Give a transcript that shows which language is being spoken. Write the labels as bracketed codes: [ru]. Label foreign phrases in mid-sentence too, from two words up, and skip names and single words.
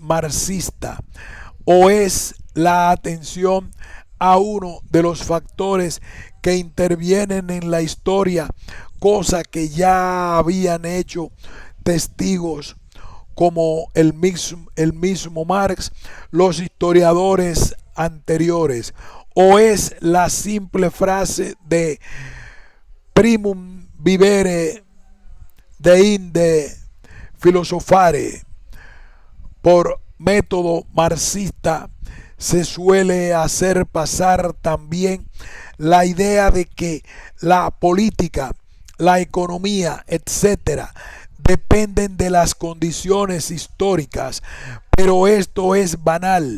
[es] marxista, o es la atención a uno de los factores que intervienen en la historia, cosa que ya habían hecho testigos como el mismo Marx, los historiadores anteriores, o es la simple frase de [la] primum vivere deinde filosofare. [es] Por método marxista se suele hacer pasar también la idea de que la política, la economía, etcétera, dependen de las condiciones históricas, pero esto es banal.